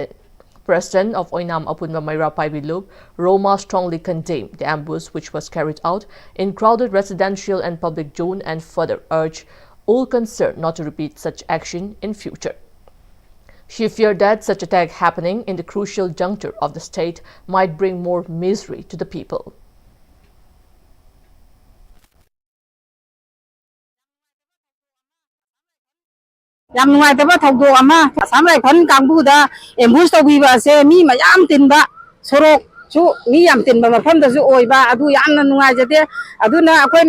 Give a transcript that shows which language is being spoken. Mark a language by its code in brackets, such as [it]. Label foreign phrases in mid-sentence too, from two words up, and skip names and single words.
[en] President of Oinam Apunba Mayra Paibi Loop, Roma, strongly condemned the ambush which was carried out in crowded residential and public zone and further urged all concerned not to repeat such action in future. She feared that such attack happening in the crucial juncture of the state might bring more misery to the people. [mni] Yam nuaitaba thawdok ama Assam Rifle kangbuda ambush tawbiba ase mi mayam tinba sorok chu mi yam tinba mafamda su oiba adu yamna nuaijate aduna akoina